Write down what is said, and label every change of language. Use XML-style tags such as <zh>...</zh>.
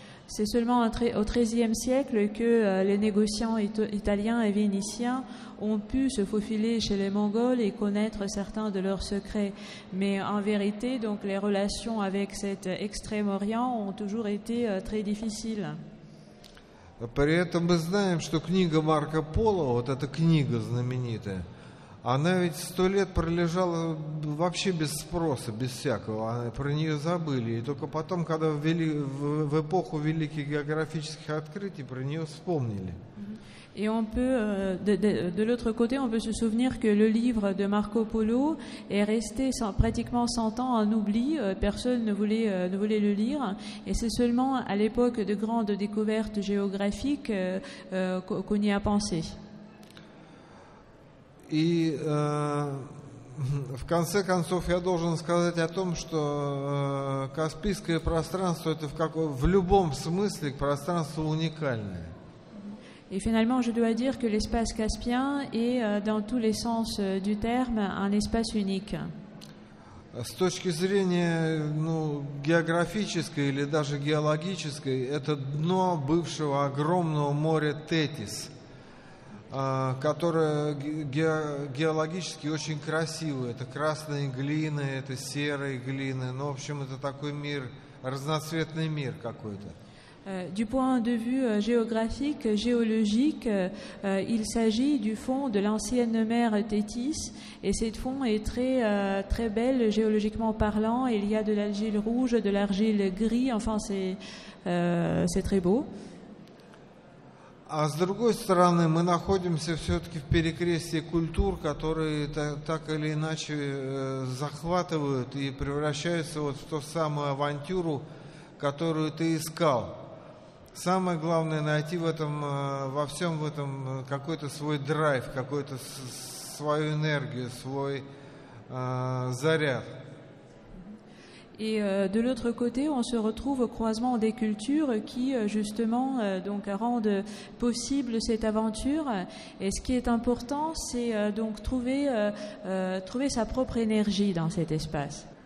<fr>C'est seulement au XIIIe siècle que les négociants italiens et vénitiens ont pu se faufiler chez les Mongols et connaître certains de leurs secrets. Mais en vérité, donc, les relations avec cet Extrême-Orient ont toujours été très difficiles.</fr> <ru>При этом мы знаем, что книга Марко Поло, вот эта книга знаменитая, она ведь 100 лет пролежала вообще без спроса, без всякого. Про нее забыли. И только потом, когда в эпоху великих географических открытий, про нее вспомнили.</ru> <fr>Et on peut, de l'autre côté, on peut se souvenir que le livre de Marco Polo est resté pratiquement 100 ans en oubli. Personne ne voulait le lire. Et c'est seulement à l'époque de grandes découvertes géographiques qu'on y a pensé.</fr> <ru>И в конце концов я должен сказать о том, что Каспийское пространство это в любом смысле пространство уникальное.</ru> <fr>Et finalement, je dois dire que l'espace caspien est, dans tous les sens du terme, un espace unique.</fr> <ru>С точки зрения географической или даже геологической, это дно бывшего огромного моря Тетис, которое геологически очень красивое. Это красные глины, это серые глины. Ну, в общем, это такой мир, разноцветный мир какой-то.</ru> <fr>Du point de vue géographique, géologique, il s'agit du fond de l'ancienne mer Tétis, et cette fond est très, très belle géologiquement parlant. Il y a de l'argile rouge, de l'argile gris, enfin c'est très beau.</fr> <ru>А с другой стороны, мы находимся все-таки в перекрестии культур, которые так или иначе захватывают и превращаются вот в ту самую авантюру, которую ты искал. Самое главное найти во всем в этом какой-то свой драйв, какую-то свою энергию, свой заряд.</ru> <fr>Et de l'autre côté, on se retrouve au croisement des cultures qui, justement, donc rendent possible cette aventure. Et ce qui est important, c'est donc trouver sa propre énergie dans cet espace.</fr>